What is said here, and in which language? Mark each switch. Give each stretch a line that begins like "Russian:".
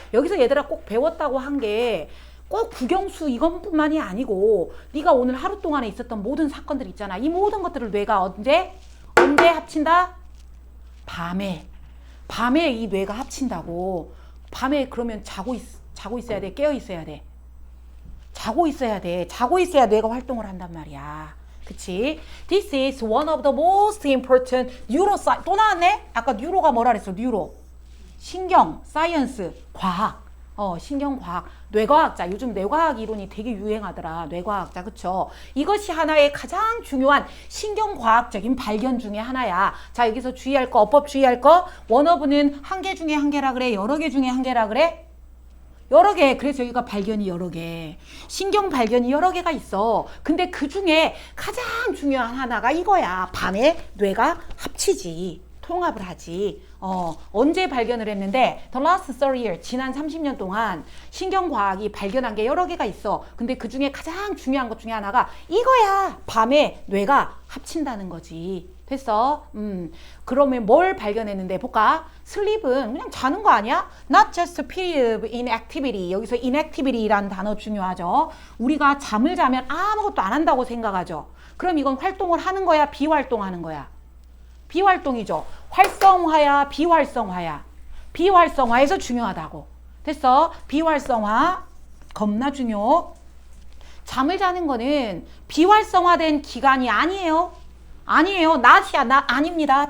Korean: 여기서 얘들아 꼭 배웠다고 한 게 꼭 국영수 이것뿐만이 아니고 네가 오늘 하루 동안에 있었던 모든 사건들 있잖아. 이 모든 것들을 뇌가 언제 합친다? 밤에. 밤에 이 뇌가 합친다고. 밤에 그러면 자고 있어야 돼? 깨어 있어야 돼? 자고 있어야 돼. 자고 있어야 뇌가 활동을 한단 말이야. 그치?
English: This is one of the most important neuroscience.
Korean: 또 나왔네? 아까 뉴로가 뭐라 그랬어? 뉴로. 신경, 사이언스, 과학. 신경과학, 뇌과학자. 요즘 뇌과학 이론이 되게 유행하더라. 뇌과학자, 그쵸? 이것이 하나의 가장 중요한 신경과학적인 발견 중에 하나야. 자, 여기서 주의할 거, 어법 주의할 거. 원어브는 한 개 중에 한 개라 그래? 여러 개 중에 한 개라 그래? 여러 개. 그래서 여기가 발견이 여러 개. 신경 발견이 여러 개가 있어. 근데 그 중에 가장 중요한 하나가 이거야. 밤에 뇌가 합치지. 통합을 하지. 언제 발견을 했는데 The last 30 years, 지난 30년 동안 신경과학이 발견한 게 여러 개가 있어. 근데 그 중에 가장 중요한 것 중에 하나가 이거야. 밤에 뇌가 합친다는 거지. 됐어? 그러면 뭘 발견했는데 볼까? 슬립은 그냥 자는 거 아니야?
English: Not just a period of inactivity.
Korean: 여기서 inactivity라는 단어 중요하죠. 우리가 잠을 자면 아무것도 안 한다고 생각하죠. 그럼 이건 활동을 하는 거야? 비활동하는 거야? 비활동이죠. 활성화야, 비활성화야. 비활성화에서 중요하다고. 됐어? 비활성화 겁나 중요. 잠을 자는 거는 비활성화된 기간이 아니에요. 아니에요. 낮이야. 낮 아닙니다.